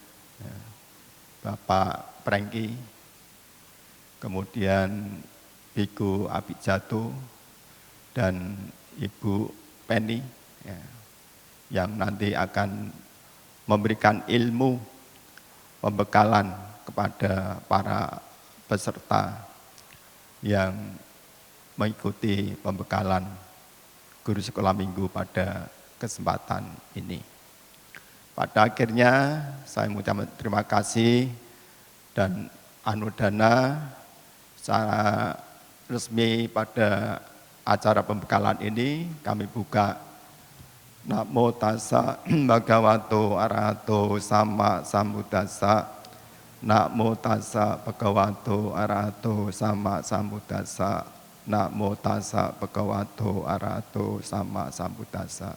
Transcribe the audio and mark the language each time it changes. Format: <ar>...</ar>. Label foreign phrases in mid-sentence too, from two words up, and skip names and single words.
<id>Bapak Prengki, kemudian Biku Abijato, dan Ibu Penny, yang nanti akan memberikan ilmu pembekalan kepada para peserta yang mengikuti pembekalan guru sekolah minggu pada kesempatan ini. Pada akhirnya saya mengucapkan terima kasih dan anumodana secara resmi pada acara pembekalan ini. Kami buka</id> <pi>Namo tassa bhagavato arahato sama sambuddhassa. Namo tassa bhagavato arahato sama sambuddhassa. Namo tassa bhagavato arahato sama sambuddhassa.</pi>